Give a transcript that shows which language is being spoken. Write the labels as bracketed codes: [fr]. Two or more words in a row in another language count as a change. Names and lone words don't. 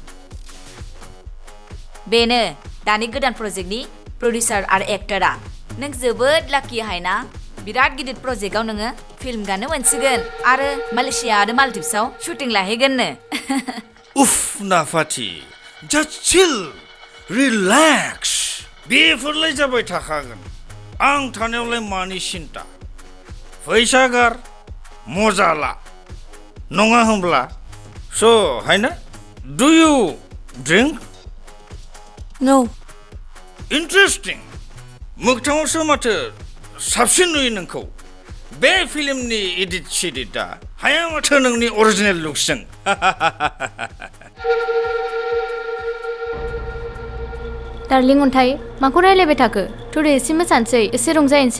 [brx] बेनो दानि गोदान प्रजेक्टनि प्रडिउसार आरो एक्टरा। नों जोबोद लाकि हायना। बिराद गिदिर प्रजेक्टआव नोङो फिल्म गानो मोनसिगोन आरो मालयेशिया आरो मालदिभ्सआव शुटिं लाहैगोननो। उफ नाफाथि, [en] just chill, relax. [brx] बेफोरलाय जाबाय थाखागोन। आं थानायावलाय मानि सिन्था? फैसा गार, मजा ला, नङा होमब्ला स' हायना [en] do you drink नो [brx] इन्टारेस्टिं मोगथाङावसो माथो साबसिन नुयो नोंखौ बे फिल्मनि एडिट सेडिटआ हाया माथो नोंनि [en] original looks [brx] डार्लिं अन्थाइ माखौ रायलायबाय थाखो थुदो एसे मोसानोसै एसे रंजाहैनोसै